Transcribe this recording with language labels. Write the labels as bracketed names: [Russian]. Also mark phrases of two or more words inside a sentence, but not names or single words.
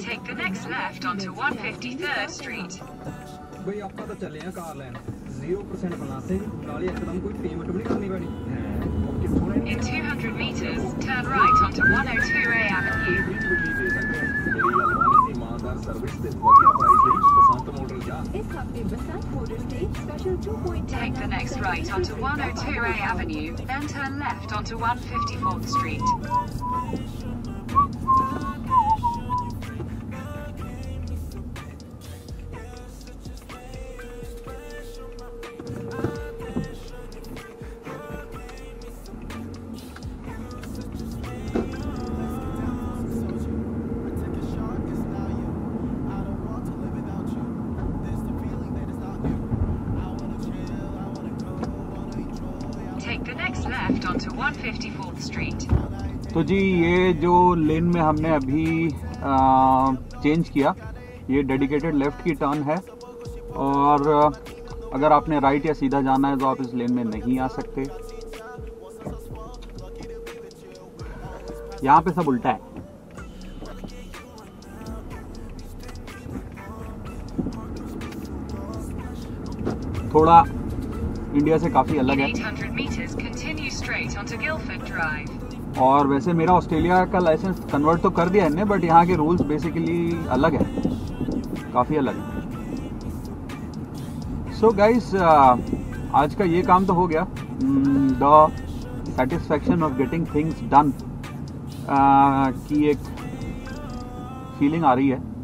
[English] Take the next left onto 153rd Street. [Punjabi] ਬਈ ਆਪਾਂ ਤਾਂ ਚੱਲੇ ਆ ਕਾਰ ਲੈਣ 0% ਬਲਾਸੇ ਨਾਲੇ ਇੱਕਦਮ ਕੋਈ ਪੇਮੈਂਟ ਵੀ ਨਹੀਂ ਕਰਨੀ ਪੈਣੀ। [English] In 200 meters, turn right onto 102A Avenue. [Punjabi] सर्विस ਤੇ ਵਧੀਆ ਪ੍ਰਾਈਸ ਲਈ ਬਸੰਤ ਮਾਡਲ ਜਾ। ਇਸ ਹਫਤੇ ਬਸੰਤ ਮਾਡਲ ਤੇ ਸਪੈਸ਼ਲ 2.9 [English] Take the next right onto 102A Avenue, then turn left onto 154th Street. Take the next left onto 154th Street. [Hindi] तो जी ये जो लेन में हमने अभी चेंज किया। ये [English] dedicated left [Hindi] की टर्न है और अगर आपने राइट या सीधा जाना है तो आप इस लेन में नहीं आ सकते। यहाँ पे सब उल्टा है। थोड़ा इंडिया से काफ़ी अलग है। [English] 800 meters, continue straight onto Guildford Drive. [Hindi] और वैसे मेरा ऑस्ट्रेलिया का लाइसेंस कन्वर्ट तो कर दिया है बट यहाँ के रूल्स बेसिकली अलग है, काफ़ी अलग है। [English] so guys, [Hindi] आज का ये काम तो हो गया। [English] the satisfaction of getting things done [Hindi] की एक फीलिंग आ रही है।